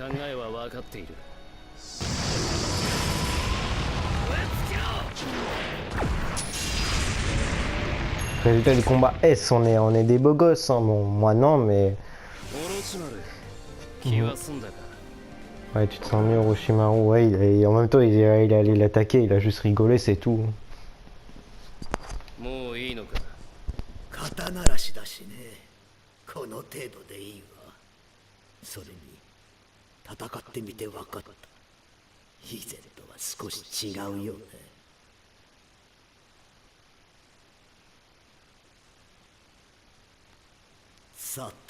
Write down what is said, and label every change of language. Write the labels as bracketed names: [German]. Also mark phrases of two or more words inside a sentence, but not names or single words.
[French] Résultat du combat S, on est des beaux gosses, hein. Bon, moi non, mais... Ouais, tu te sens mieux Orochimaru, ouais, en même temps il allait l'attaquer, il a juste rigolé, c'est tout. [Japanese] 刀らしだしね。この程度でいいわ。それに戦ってみて分かった。以前とは少し違うよね。さて、